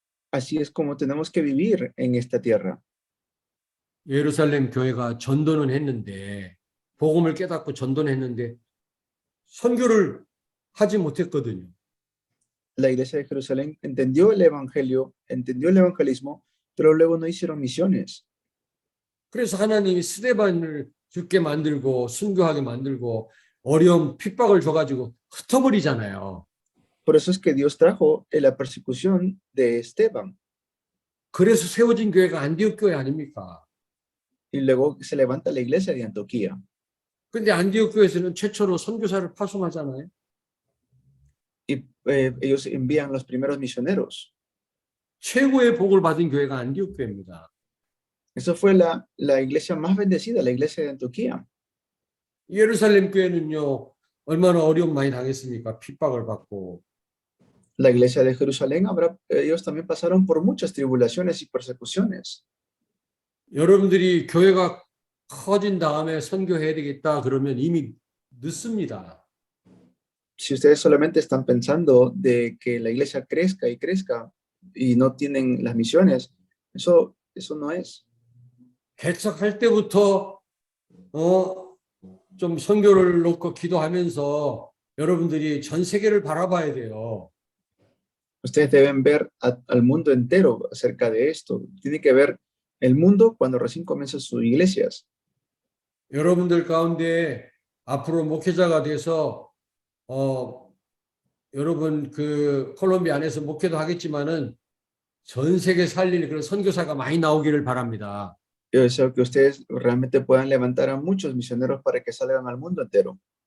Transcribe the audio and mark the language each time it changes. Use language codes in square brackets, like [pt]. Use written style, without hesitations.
[es] Así es como tenemos que vivir en esta tierra. [ko] 예루살렘 교회가 전도는 했는데 복음을 깨닫고 전도는 했는데 선교를 하지 못했거든요. [es] La iglesia de Jerusalén entendió el evangelio, entendió el evangelismo, pero luego no hicieron misiones. [ko] 그래서 하나님이 스데반을 죽게 만들고 순교하게 만들고 어려움 핍박을 줘가지고 흩어버리잖아요. [es] Por eso es que Dios trajo la persecución de Esteban. [ko] 그래서 세워진 교회가 안디옥 교회 아닙니까? [es] Y luego se levanta la iglesia de Antioquía. [ko] 근데 안디옥 교회에서는 최초로 선교사를 파송하잖아요. [es] Y ellos envían los primeros misioneros. [ko] 최고의 복을 받은 교회가 안디옥 교회입니다. [es] Esa fue la iglesia más bendecida, la iglesia de Antioquía. [ko] 예루살렘 교회는요, 얼마나 어려움 많이 당했습니까? 핍박을 받고. [es] La iglesia de Jerusalén, ellos también pasaron por muchas tribulaciones y persecuciones. [ko] 여러분들이 교회가 커진 다음에 선교해야 되겠다 그러면 이미 늦습니다. [es] Si ustedes solamente están pensando de que la iglesia crezca y crezca y no tienen las misiones, eso no es. [ko] 개척할 때부터 좀 선교를 놓고 기도하면서 여러분들이 전 세계를 바라봐야 돼요. [es] Ustedes deben ver al mundo entero acerca de esto. Tienen que ver el mundo cuando recién comienzan sus iglesias. [ko] 여러분들 가운데 앞으로 목회자가 돼서 여러분 그 콜롬비아 안에서 목회도 하겠지만은 전 세계 살릴 그런 선교사가 많이 나오기를 바랍니다. [es] Yo deseo que ustedes realmente puedan levantar a muchos misioneros para que salgan al mundo entero.